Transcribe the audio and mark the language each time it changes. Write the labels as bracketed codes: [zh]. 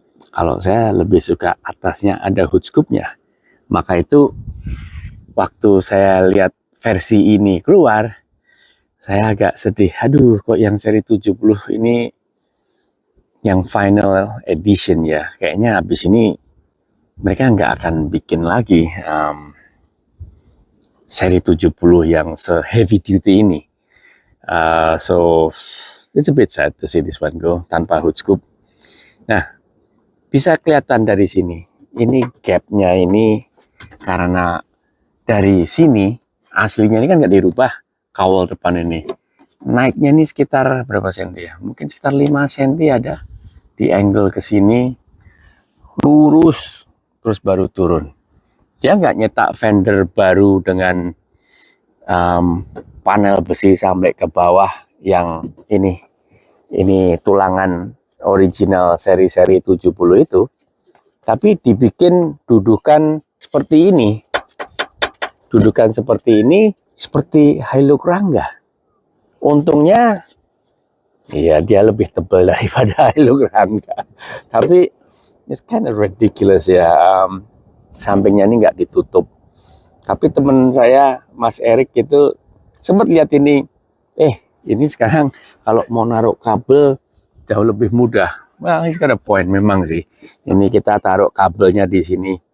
[id] Kalau saya lebih suka atasnya ada hood scoopnya. Maka itu waktu saya lihat versi ini keluar, saya agak sedih. Aduh, kok yang seri 70 ini yang final edition ya. Kayaknya habis ini mereka nggak akan bikin lagi seri 70 yang se-heavy duty ini. [en] So, it's a bit sad to see this one go [id] tanpa [en] hood scoop. [id] Nah, bisa kelihatan dari sini. Ini gapnya ini karena dari sini aslinya ini kan nggak dirubah kawal depan ini. Naiknya ini sekitar berapa senti ya? Mungkin sekitar 5 senti ada di angle ke sini. Lurus terus baru turun. Dia nggak nyetak fender baru dengan panel besi sampai ke bawah yang ini tulangan original seri-seri 70 itu, tapi dibikin dudukan seperti ini. Dudukan seperti ini seperti Hilux Rangga. Untungnya, iya dia lebih tebal daripada Hilux Rangga. Tapi [en] it's kind of ridiculous ya. [id] Sampingnya ini nggak ditutup. Tapi teman saya, Mas Erik itu sempat lihat ini. Ini sekarang kalau mau naruh kabel jauh lebih mudah. [en] Well, he's got a point [id] memang sih. Ini kita taruh kabelnya di sini.